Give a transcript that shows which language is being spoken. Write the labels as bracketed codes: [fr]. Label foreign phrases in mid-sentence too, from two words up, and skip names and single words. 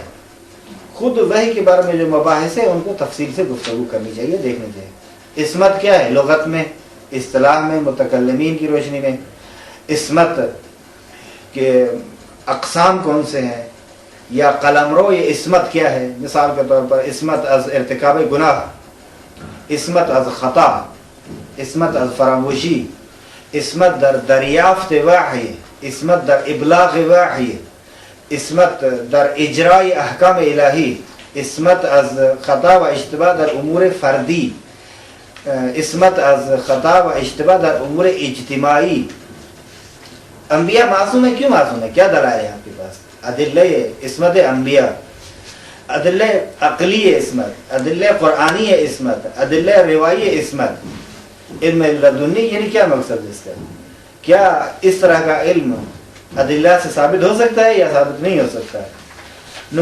[ur] خود وحی کے بارے میں جو مباحث ہیں ان کو تفصیل سے گفتگو کرنی چاہیے، دیکھنی چاہیے. عصمت کیا ہے لغت میں، اصطلاح میں، متکلمین کی روشنی میں؟ عصمت کے اقسام کون سے ہیں؟ یا قلمرو یہ عصمت کیا ہے؟ مثال کے طور پر [fa] عصمت از ارتکاب گناہ، عصمت از خطا، عصمت از فراموشی، عصمت در دریافت وحی، عصمت در ابلاغ وحی، عصمت در اجراء احکام الہی، عصمت از خطا و اشتباہ در امور فردی، عصمت از خطا و اشتباہ در امور اجتماعی۔ [ur] انبیاء معصوم ہیں، کیوں معصوم ہیں؟ کیا دلائل ہے آپ کے پاس؟ ادلہ عصمت انبیاء، ادلہ عقلی عصمت، ادلہ قرآنی عصمت، ادلہ روائی عصمت، علم لدنی، یعنی کیا مقصد اس کا؟ کیا اس طرح کا علم ادلہ سے ثابت ہو سکتا ہے یا ثابت نہیں ہو سکتا ہے؟